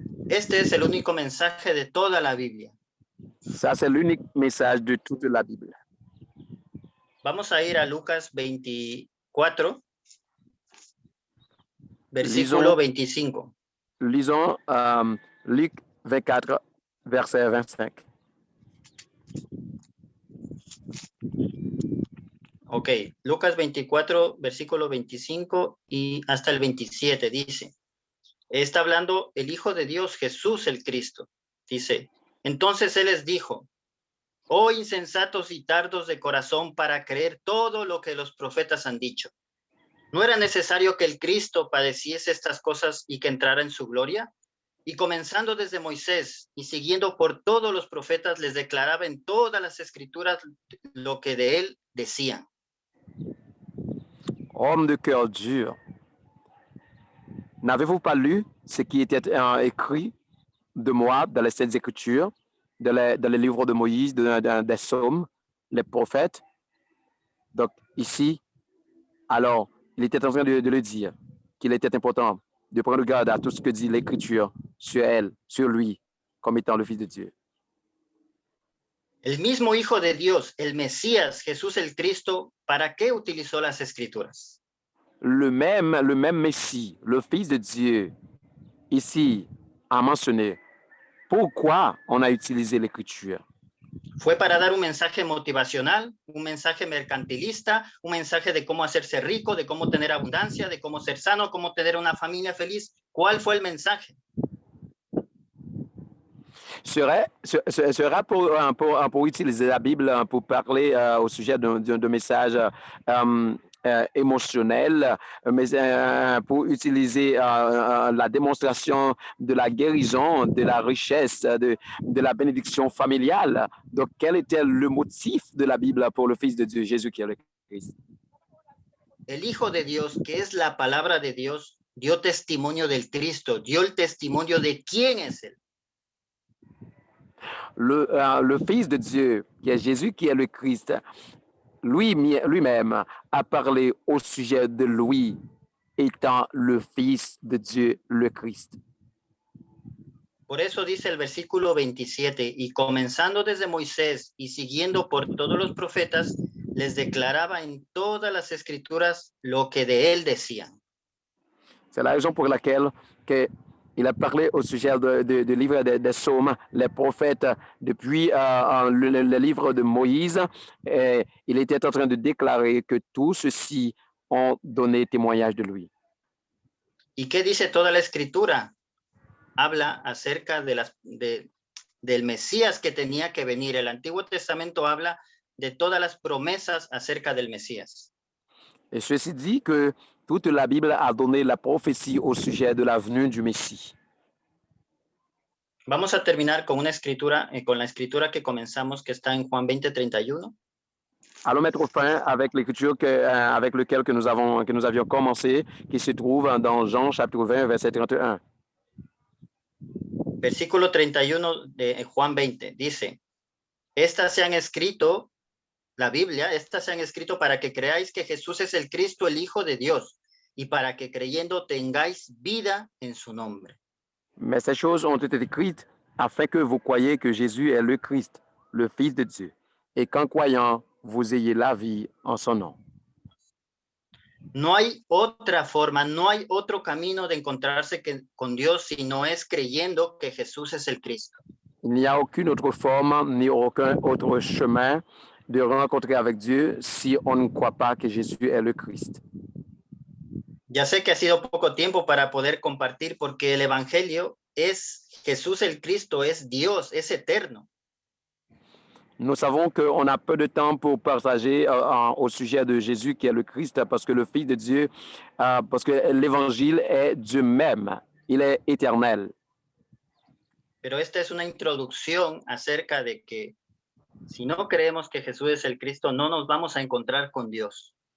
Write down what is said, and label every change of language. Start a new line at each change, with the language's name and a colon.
Spanish: Este es el único mensaje de toda la Biblia.
French: Ça, c'est l'unique message de toute la Bible.
Spanish: Vamos a ir a Lucas 24, versículo 25.
French: Lisons Luc 24, verset 25.
Spanish: Ok, Lucas 24, versículo 25 y hasta el 27 dice, está hablando el Hijo de Dios, Jesús el Cristo. Dice, entonces Él les dijo, oh insensatos y tardos de corazón para creer todo lo que los profetas han dicho. ¿No era necesario que el Cristo padeciese estas cosas y que entrara en su gloria? Y comenzando desde Moisés y siguiendo por todos los profetas, les declaraba en todas las escrituras lo que de él decían.
French: Homme de cœur dur, n'avez-vous pas lu ce qui était écrit de moi dans les Saintes Écritures, dans les livres de Moïse, des psaumes, les prophètes? Donc, ici, alors, il était en train de le dire, qu'il était important de prendre garde à tout ce que dit l'Écriture sur elle, sur lui, comme étant le Fils de Dieu.
Spanish: El mismo Hijo de Dios, el Mesías, Jesús el Cristo, ¿para qué utilizó las Escrituras?
French: Le même Messie, le Fils de Dieu, ici, a mentionné pourquoi on a utilisé l'Écriture.
Spanish: ¿Fue para dar un mensaje motivacional, un mensaje mercantilista, un mensaje de cómo hacerse rico, de cómo tener abundancia, de cómo ser sano, cómo tener una familia feliz? ¿Cuál fue el mensaje?
French: Sera pour utiliser la Bible pour parler au sujet d'un message émotionnel, mais pour utiliser la démonstration de la guérison, de la richesse, de la bénédiction familiale. Donc, quel était le motif de la Bible pour le Fils de Dieu, Jésus qui est le Christ?
Spanish: El Hijo de Dios, que es la palabra de Dios, dio testimonio del Cristo, dio el testimonio de quién es Él.
French: Le Fils de Dieu, qui est Jésus qui est le Christ, lui-même a parlé au sujet de lui étant le Fils de Dieu, le Christ.
Spanish: Por eso dice el versículo 27, y comenzando desde Moisés y siguiendo por todos los profetas, les declaraba en todas las escrituras lo que de él decían.
French: C'est la raison pour laquelle il a parlé au sujet du livre des psaumes, les prophètes, depuis le livre de Moïse. Et il était en train de déclarer que tous ceux-ci ont donné témoignage de lui.
Spanish: ¿Y qué dice toda la escritura? Habla acerca del Mesías que tenía que venir. El Antiguo Testamento habla de todas las promesas acerca del Mesías.
French: Et ceci dit que toute la Bible a donné la prophétie au sujet de la venue du Messie.
Spanish: Vamos a terminar con una escritura, con la escritura que comenzamos, que está en Juan 20:31.
French: Allons mettre fin avec l'écriture avec laquelle que nous avions commencé, qui se trouve dans Jean chapitre 20, verset 31.
Spanish: Versículo 31 de Juan 20 dice: estas se han escrito, la Biblia, estas se han escrito para que creáis que Jesús es el Cristo, el Hijo de Dios, y para que creyendo tengáis vida en su nombre.
French: Mais ces choses ont été écrites afin que vous croyiez que Jésus est le Christ, le Fils de Dieu, et qu'en croyant, vous ayez la vie en son nom.
Spanish: No hay otra forma, no hay otro camino de encontrarse con Dios si no es creyendo que Jesús es el Cristo.
French: Il n'y a aucune autre forme ni aucun autre chemin de rencontrer avec Dieu si on ne croit pas que Jésus est le Christ.
Spanish: Ya sé que ha sido poco tiempo para poder compartir porque el Evangelio es Jesús el Cristo, es Dios, es eterno.
French: Nous savons qu'on a peu de temps pour partager au sujet de Jésus qui est le Christ parce que le Fils de Dieu, parce que l'Évangile est Dieu même, il est éternel.
Spanish: Pero esta es una introducción acerca de que si no creemos que Jesús es el Cristo, no nos vamos a encontrar con Dios.